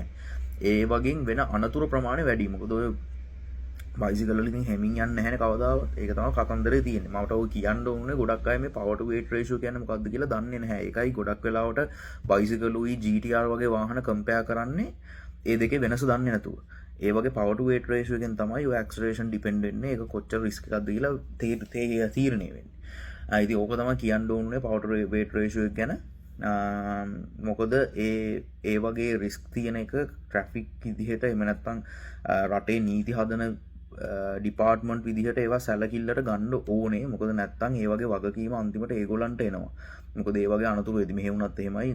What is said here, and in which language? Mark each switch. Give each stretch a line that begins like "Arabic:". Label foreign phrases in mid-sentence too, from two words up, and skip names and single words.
Sinhala: ඒ වගේම වෙන අනතුරු ප්‍රමාණය වැඩි. මොකද ඔය බයිසිකල් වල ඉතින් හැමින් යන්නේ නැහැනේ කවදාවත්. ඒක තමයි කතන්දරේ තියෙන්නේ. මමට ඔය කියන්න ඕනේ ගොඩක් අය මේ
English: power to weight ratio
Sinhala: කියන්නේ මොකක්ද කියලා දන්නේ නැහැ. ඒකයි ගොඩක් වෙලාවට බයිසිකලුයි GTR වගේ වාහන කම්පෙයාර් කරන්නේ ඒ දෙකේ වෙනස දන්නේ නැතුව. ඒ වගේ
English: power to weight ratio
Sinhala: එකෙන් තමයි ඔය
English: acceleration depend
Sinhala: වෙන්නේ. ඒක කොච්චර risk එකක්ද කියලා තීරණය වෙන්නේ. ඉතින් ඕක තමයි කියන්න ඕනේ
English: power to weight ratio
Sinhala: එක ගැන. මොකද ඒ වගේ රිස්ක් තියෙන එක ට්‍රැෆික් විදිහට එහෙම නැත්නම් රටේ නීති හදන ඩිපාර්ට්මන්ට් විදිහට ඒවා සැලකිල්ලට ගන්න ඕනේ. මොකද නැත්නම් ඒ වගේ වගකීම අන්තිමට ඒගොල්ලන්ට එනවා. මොකද ඒ වගේ අනතුරු වෙදි මෙහෙ වුණත් එහෙමයි.